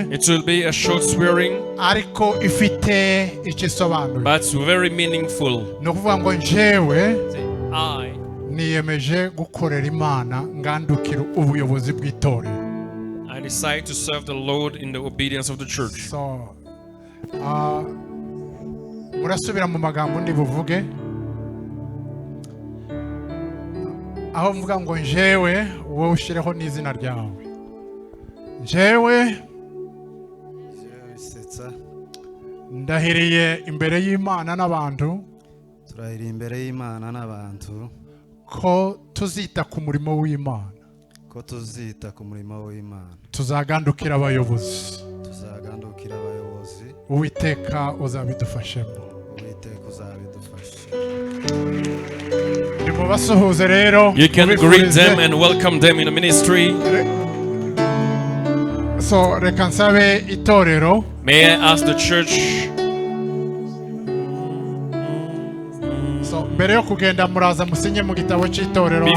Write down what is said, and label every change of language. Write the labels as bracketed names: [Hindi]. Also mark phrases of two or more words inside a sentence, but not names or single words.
[English] It will be a short swearing, [Kinyarwanda] ariko ifite ikisobanuro. [English] but very meaningful. [Kinyarwanda] No kuvuga ngo njewe [English] I [Kinyarwanda] niyemeje gukorera Imana ngandukira ubuyobozi bw'itorero. [English] I decide to serve the Lord in the obedience of the church. [Kinyarwanda] So murasubira mu magambo ndi buvuge aho mvuga ngo njewe, wowe ushireho n'izina ryawe. Njewe ndahiriye imbere y'Imana n'abantu, turahiriye imbere y'Imana n'abantu ko tuzita ku murimo w'Imana, ko tuzita ku murimo w'Imana, tuzagandukira abayobozi, Uwiteka uzabidufashemo. [English] You can greet them and welcome them in the ministry. [Kinyarwanda] So reka nsabe itorero [English] May I ask the church, [Kinyarwanda] so mbere yo kugenda muraza musinye mu gitabo cy'itorero hano.